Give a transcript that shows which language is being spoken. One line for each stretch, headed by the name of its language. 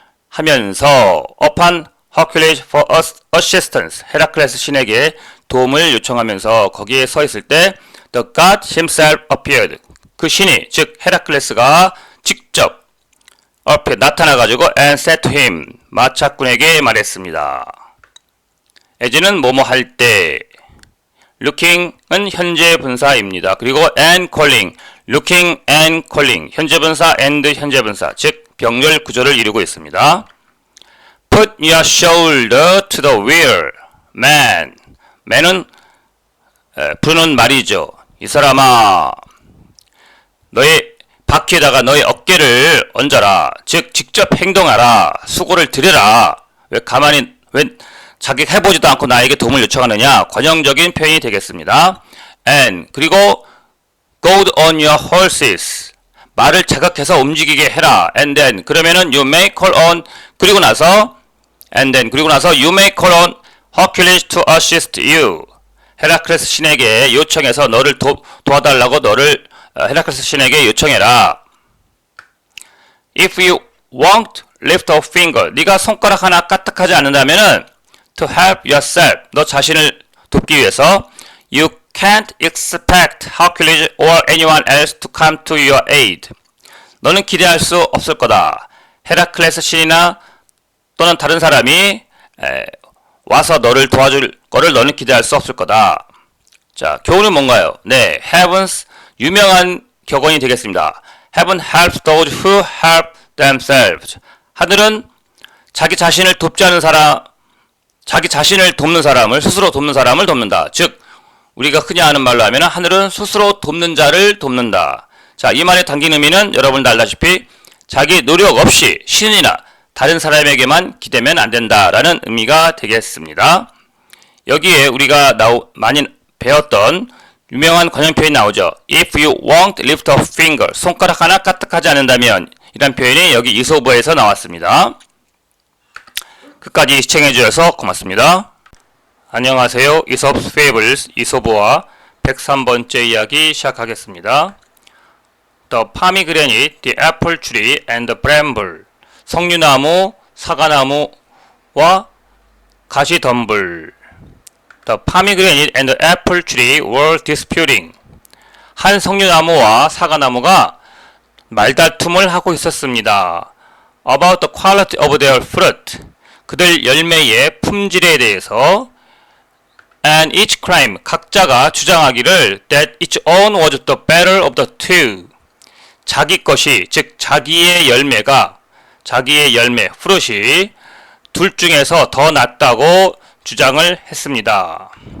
Korean: 하면서
English: upon Hercules for assistance,
Korean: 헤라클레스 신에게 도움을 요청하면서 거기에 서 있을 때
English: the god himself appeared,
Korean: 그 신이, 즉 헤라클레스가 직접 앞에 나타나가지고
English: and said to him,
Korean: 마차꾼에게 말했습니다. as는 뭐뭐 할 때, looking은 현재 분사입니다. 그리고
English: and calling, looking and calling,
Korean: 현재 분사 and 현재 분사, 즉 병렬 구조를 이루고 있습니다.
English: Put your shoulder to the wheel, man.
Korean: man은 부르는 말이죠. 이 사람아, 너의 바퀴에다가 너의 어깨를 얹어라. 즉 직접 행동하라. 수고를 들여라. 왜 자기 해보지도 않고 나에게 도움을 요청하느냐. 관용적인 표현이 되겠습니다.
English: And
Korean: 그리고
English: go on your horses.
Korean: 말을 자극해서 움직이게 해라.
English: And then
Korean: 그러면은
English: you may call on,
Korean: 그리고 나서
English: and then 그리고 나서 you may call on Hercules to assist you.
Korean: 헤라클레스 신에게 요청해서 너를 도와달라고 너를 헤라클레스 신에게 요청해라.
English: If you won't lift a finger,
Korean: 네가 손가락 하나 까딱하지 않는다면은
English: to help yourself,
Korean: 너 자신을 돕기 위해서
English: you can't expect Hercules or anyone else to come to your aid.
Korean: 너는 기대할 수 없을 거다. 헤라클레스 신이나 또는 다른 사람이 와서 너를 도와줄 거를 너는 기대할 수 없을 거다. 자, 교훈은 뭔가요? 네, heaven's 유명한 격언이 되겠습니다.
English: Heaven helps those who help themselves.
Korean: 하늘은 자기 자신을 돕지 않은 사람, 자기 자신을 돕는 사람을, 스스로 돕는 사람을 돕는다. 즉, 우리가 흔히 하는 말로 하면 하늘은 스스로 돕는 자를 돕는다. 자, 이 말의 당긴 의미는 여러분도 알다시피 자기 노력 없이 신이나 다른 사람에게만 기대면 안 된다라는 의미가 되겠습니다. 여기에 우리가 많이 배웠던 유명한 관용 표현이 나오죠.
English: If you won't lift a finger,
Korean: 손가락 하나 까딱하지 않는다면, 이란 표현이 여기 이솝어에서 나왔습니다. 끝까지 시청해 주셔서 고맙습니다. 안녕하세요. 이솝 페이블스 이솝어와 103번째 이야기 시작하겠습니다.
English: The pomegranate, the apple tree, and the bramble.
Korean: 석류나무, 사과나무와 가시덤불.
English: The pomegranate and the apple tree were disputing.
Korean: 한 석류나무와 사과나무가 말다툼을 하고 있었습니다.
English: About the quality of their fruit.
Korean: 그들 열매의 품질에 대해서.
English: And each claimed,
Korean: 각자가 주장하기를
English: that its own was the better of the two.
Korean: 자기 것이, 즉 자기의 열매가, 자기의 열매, fruit이 둘 중에서 더 낫다고 주장을 했습니다.